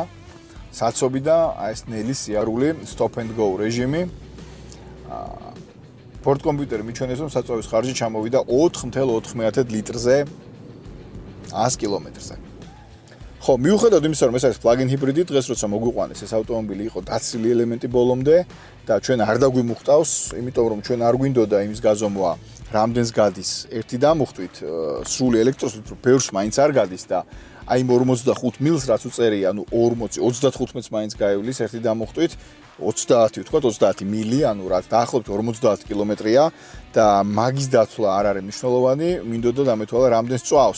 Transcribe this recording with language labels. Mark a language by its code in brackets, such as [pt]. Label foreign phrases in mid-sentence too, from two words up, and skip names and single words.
[ka] საცობი და აი ეს ნელი სიარული [en] stop and go [ka] რეჟიმი. ბორტ კომპიუტერი მიჩვენეს რომ საწვავის ხარჯი ჩამოვიდა 4.4 litrზე 100 კილომეტრზე. ხო, მიუხედავად იმისა, რომ ეს არის plug-in ჰიბრიდი, დღეს როცა მოგვიყვანეს ეს ავტომობილი იყო დაცილი ელემენტი ბოლომდე და ჩვენ არ დაგვიმუხტავს, იმიტომ რომ ჩვენ არ გვინდოდა იმის გაზომვა, რამდენს გადის. ერთი დამუხტვით, სრული ელექტროსით, რომ ბევრს მაინც არ გადის და აი 45 მილს რაც უწერია, ანუ 35-ს მაინც გაივლის ერთი დამუხტვით, 30 ვთქვათ, 30 მილი, ანუ რაც დაახლოებით 50 კილომეტრია და მაგის დაცვა არ არის მნიშვნელოვანი, მინდოდა დამეთვალა რამდენს წვავს.